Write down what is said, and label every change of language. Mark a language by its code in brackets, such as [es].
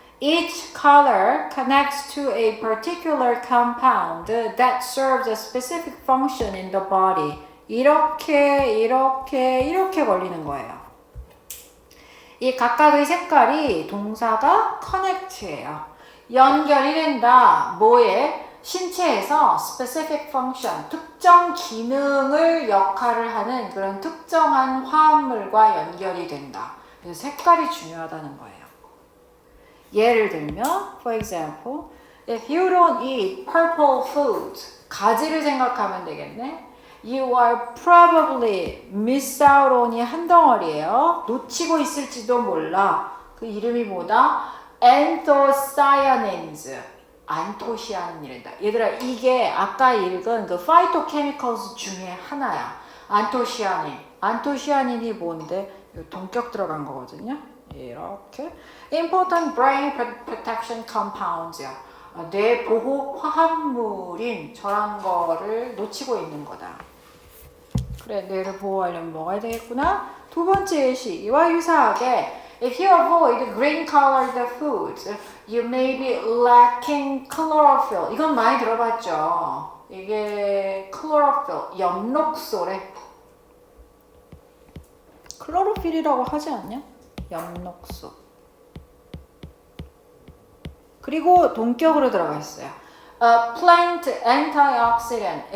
[en] Each color connects to a particular compound that serves a specific function in the body. [ko] 이렇게 걸리는 거예요. 이 각각의 색깔이 동사가 connect예요. 연결이 된다. 뭐에? 신체에서 [en] specific function, [ko] 특정 기능을 역할을 하는 그런 특정한 화합물과 연결이 된다. 그래서 색깔이 중요하다는 거예요. 예를 들면, [en] for example, if you don't eat purple foods, [ko] 가지를 생각하면 되겠네. [en] You are probably miss out on이 [ko] 한 덩어리예요. 놓치고 있을지도 몰라. 그 이름이 뭐다? anthocyanins. 안토시아닌이란다. 얘들아, 이게 아까 읽은 그 phytochemicals 중에 하나야. 안토시아닌. 안토시아닌이 뭔데? 동격 들어간 거거든요. 이렇게. [en] Important brain protection compounds야. [ko] 뇌 보호 화합물인 저런 거를 놓치고 있는 거다. 그래, 뇌를 보호하려면 먹어야 되겠구나. 두 번째 예시. 이와 유사하게 [en] If you avoid green colored foods, you may be lacking chlorophyll. [ko] 이건 많이 들어봤죠. 이게 chlorophyll, 엽록소래. 클로로필이라고 하지 않냐? 엽록소. 그리고 동격으로 들어가 있어요. [en] Plant antioxidant.